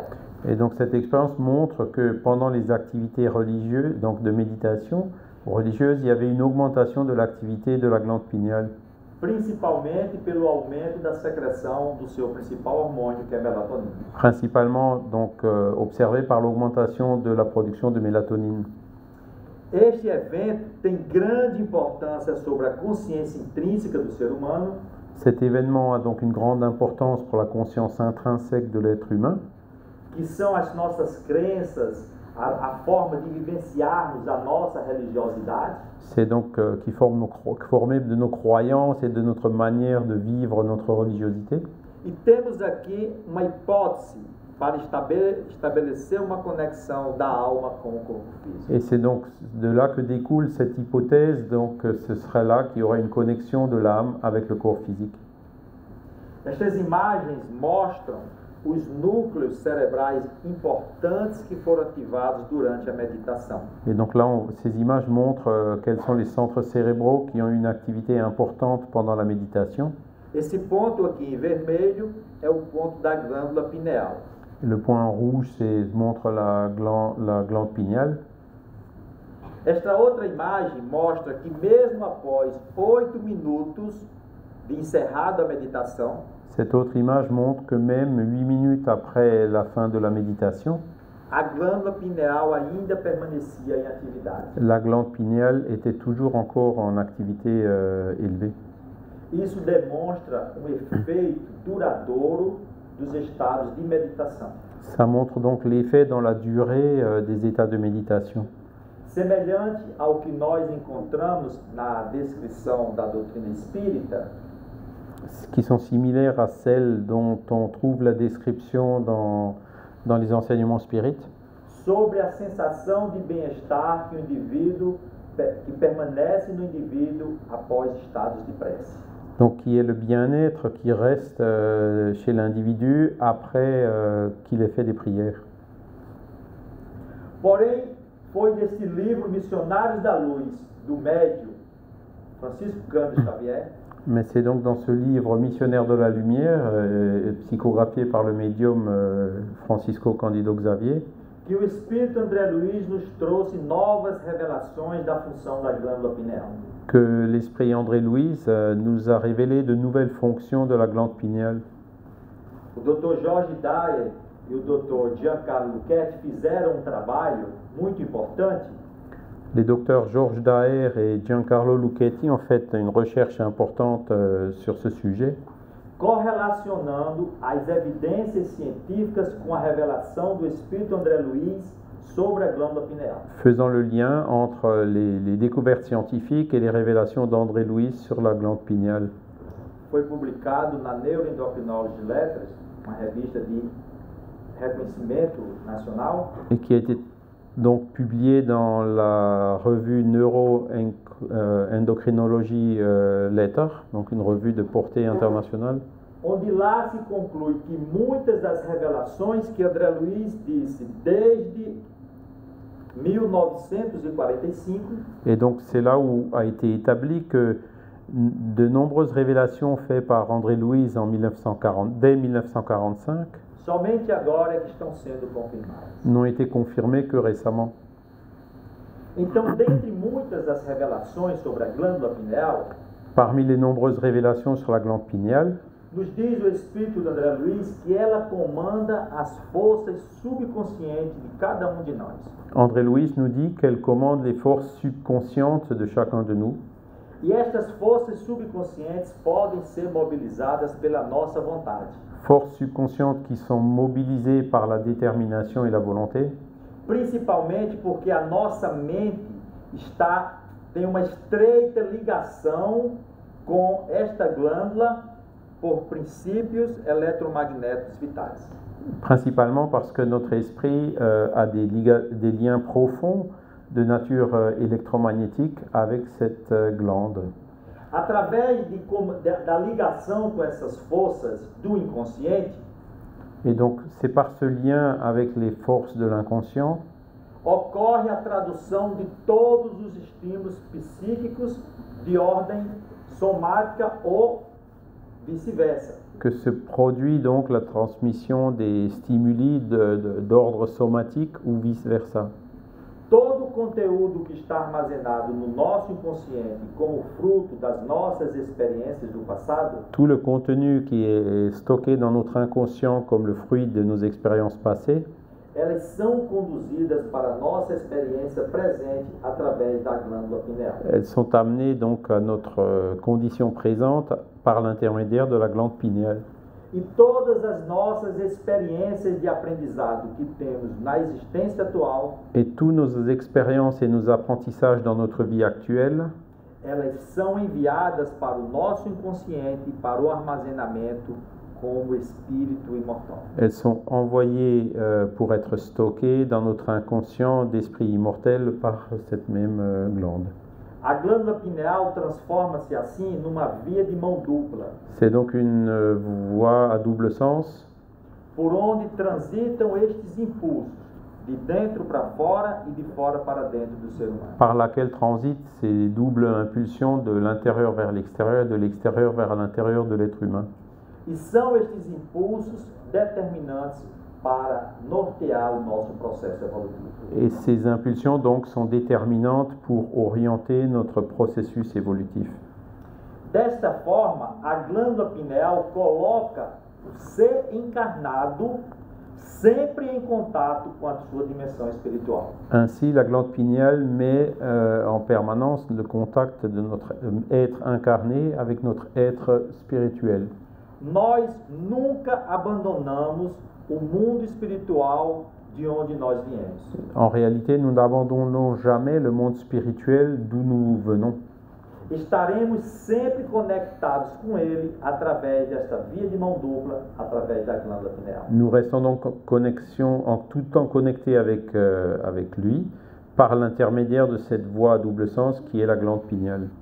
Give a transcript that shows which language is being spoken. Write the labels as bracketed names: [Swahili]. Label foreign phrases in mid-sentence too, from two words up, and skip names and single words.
[French] Et donc cette expérience montre que pendant les activités religieuses, donc de méditation religieuse, il y avait une augmentation de l'activité de la glande pinéale. [Portuguese] Principalmente pelo aumento da secreção do seu principal hormônio, que é a melatonina. [French] Principalement donc observé par l'augmentation de la production de mélatonine. [Portuguese] Este evento tem grande importância sobre a consciência intrínseca do ser humano, [French] Cet événement a donc une grande importance pour la conscience intrinsèque de l'être humain, [Portuguese] que são as nossas crenças, a forma de vivenciarmos a nossa religiosidade. [French] c'est donc qui formé de nos croyances et de notre manière de vivre notre religiosité. [Portuguese] E temos aqui uma hipótese para estabelecer uma conexão da alma com o corpo físico. [French] Et c'est donc de là que découle cette hypothèse, donc ce serait là qu'il y aurait une connexion de l'âme avec le corps physique. [Portuguese] Estas imagens mostram os núcleos cerebrais importantes que foram ativados durante a meditação. [French] Et donc là, ces images montrent quels sont les centres cérébraux qui ont une activité importante pendant la méditation. [Portuguese] Esse ponto aqui em vermelho é o ponto da glândula pineal. [French] Le point en rouge montre la glande pinéale. [Portuguese] Esta outra imagem mostra que mesmo após 8 minutos de encerrada a meditação, [French] Cette autre image montre que même 8 minutes après la fin de la méditation, [Portuguese] a glândula pineal ainda permanecia em atividade. [French] la glande pinéale était toujours encore en activité élevée. [Portuguese] Isso demonstra um efeito duradouro dos estados de meditação. [French] Ça montre donc l'effet dans la durée des états de méditation. [Portuguese] Semelhante ao que nós encontramos na descrição da doutrina espírita, [French] Qui sont similaires à celles dont on trouve la description dans les enseignements spirites, [Portuguese] sobre a sensação de bem-estar que o indivíduo que permanece no indivíduo após estados de prece. [French] donc qui est le bien-être qui reste chez l'individu après qu'il ait fait des prières. [Portuguese] Porém, foi deste livro Missionários da Luz, do médium Francisco Cândido Xavier, [French] Mais c'est donc dans ce livre Missionnaire de la Lumière, psychographié par le médium Francisco Cândido Xavier, [Portuguese] que o Espírito André Luiz nos trouxe novas revelações da função da glândula pineal. [French] que l'esprit André Louise nous a révélé de nouvelles fonctions de la glande pinéale. [Portuguese] O Dr. Jorge Dyer e o Dr. Giancarlo Luchetti fizeram um trabalho muito importante [French] Les docteurs Georges Daher et Giancarlo Luchetti ont fait une recherche importante sur ce sujet, [Portuguese] correlacionando as evidências científicas com a revelação do Espírito André Luiz sobre a glândula pineal. [French] faisant le lien entre les découvertes scientifiques et les révélations d'André Louise sur la glande pinéale. [Portuguese] foi publicado na Neuroendocrinology Letters, uma revista de reconhecimento nacional, [French] et qui a été donc publié dans la revue Neuroendocrinology Letter, donc une revue de portée internationale, [Portuguese] onde lá se conclui que muitas das revelações que André Luiz disse desde 1945 [French] et donc c'est là où a été établi que de nombreuses révélations faites par André Louise dès 1945 [Portuguese] somente agora é que estão sendo confirmadas. [French] n'ont été confirmées que récemment. [Portuguese] Então, dentre muitas das revelações sobre a glândula pineal, [French] Parmi les nombreuses révélations sur la glande pinéale, [Portuguese] nos diz o espírito de André Luiz que ela comanda as forças subconscientes de cada um de nós. [French] André Louise nous dit qu'elle commande les forces subconscientes de chacun de nous. [Portuguese] E estas forças subconscientes podem ser mobilizadas pela nossa vontade. [French] Forces subconscientes qui sont mobilisées par la détermination et la volonté, [Portuguese] Principalmente porque a nossa mente tem uma estreita ligação com esta glândula por princípios eletromagnéticos vitais. [French] principalement parce que notre esprit a des liens profonds de nature électromagnétique avec cette glande. [Portuguese] Através da ligação com essas forças do inconsciente, [French] Et donc c'est par ce lien avec les forces de l'inconscient [Portuguese] ocorre a tradução de todos os estímulos psíquicos de ordem somática ou vice-versa. [French] que se produit donc la transmission des stimuli d'ordre somatique ou vice-versa. [Portuguese] Todo o conteúdo que está armazenado no nosso inconsciente como fruto das nossas experiências do passado, [French] Tout le contenu qui est stocké dans notre inconscient comme le fruit de nos expériences passées, [Portuguese] elas são conduzidas para a nossa experiência presente através da glândula pineal. [French] elles sont amenées donc à notre condition présente par l'intermédiaire de la glande pinéale. [Portuguese] E todas as nossas experiências de aprendizado que temos na existência atual, [French] Et toutes nos expériences et nos apprentissages dans notre vie actuelle, [Portuguese] elas são enviadas para o nosso inconsciente para o armazenamento como espírito imortal. [French] elles sont envoyées pour être stockées dans notre inconscient d'esprit immortel par cette même glande. [Portuguese] A glândula pineal transforma-se assim numa via de mão dupla, [French] C'est donc une voie à double sens [Portuguese] por onde transitam estes impulsos, de dentro para fora e de fora para dentro do ser humano. [French] par laquelle transitent ces doubles impulsions de l'intérieur vers l'extérieur et de l'extérieur vers l'intérieur de l'être humain. [Portuguese] E são estes impulsos determinantes para nortear o nosso processo evolutivo. [French] Et ces impulsions donc sont déterminantes pour orienter notre processus évolutif. [Portuguese] Desta forma, a glândula pineal coloca o ser encarnado sempre em contato com a sua dimensão espiritual. [French] Ainsi, la glande pinéale met en permanence le contact de notre être incarné avec notre être spirituel. [Portuguese] Nós nunca abandonamos o mundo espiritual de onde nós viemos. [French] En réalité, nous n'abandonnons jamais le monde spirituel d'où nous venons. [Portuguese] Estaremos sempre conectados com ele através desta via de mão dupla, através da glândula pineal. [French] Nous restons donc en tout temps connectés avec lui par l'intermédiaire de cette voie à double sens qui est la glande pinéale.